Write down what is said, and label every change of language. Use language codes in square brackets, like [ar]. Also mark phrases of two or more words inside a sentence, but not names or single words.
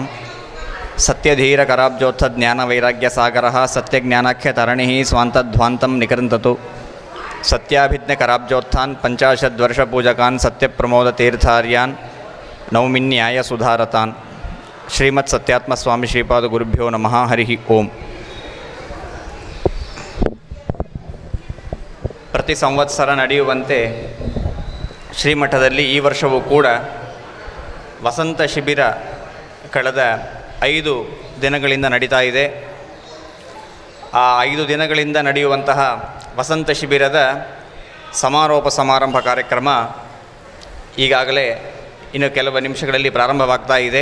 [sa] सत्यधीरकराब्जोत्थ ज्ञानवैराग्यसागरः सत्यज्ञानाख्यतरणि स्वान्तध्वान्तं निकृन्ततु. सत्याभिज्ञकराब्जोत्थान् पञ्चाशद्वर्षपूजकान् सत्यप्रमोदतीर्थार्यान् नौमिन्याय सुधारतान्. श्रीमत् सत्यात्मस्वामि श्रीपाद गुरुभ्यो नमः. हरि ओं. [kn] ಪ್ರತಿ ಸಂವತ್ಸರ ನಡೆಯುವಂತೆ ಶ್ರೀಮಠದಲ್ಲಿ ಈ ವರ್ಷವೂ ಕೂಡ ವಸಂತ ಶಿಬಿರ ಕಳೆದ 5 ದಿನಗಳಿಂದ ನಡೀತಾ ಇದೆ. ಆ 5 ದಿನಗಳಿಂದ ನಡೆಯುವಂತಹ ವಸಂತ ಶಿಬಿರದ ಸಮಾರೋಪ ಸಮಾರಂಭ ಕಾರ್ಯಕ್ರಮ ಈಗಾಗಲೇ ಇನ್ನು ಕೆಲವು ನಿಮಿಷಗಳಲ್ಲಿ ಪ್ರಾರಂಭವಾಗ್ತಾ ಇದೆ.